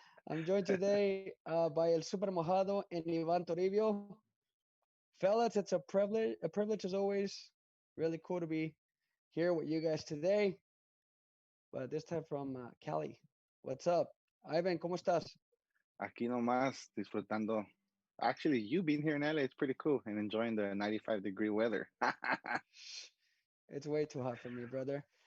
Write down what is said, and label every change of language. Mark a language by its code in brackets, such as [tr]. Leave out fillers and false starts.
[en] I'm joined today by El Super Mojado and Ivan Toribio. Fellas, it's a privilege as always. Really cool to be here with you guys today, but this time from Cali. What's up? Ivan, [es] ¿cómo estás? Aquí nomás disfrutando. [en] Actually, you being here in LA, it's pretty cool and enjoying the 95-degree weather. It's way too hot for me, brother.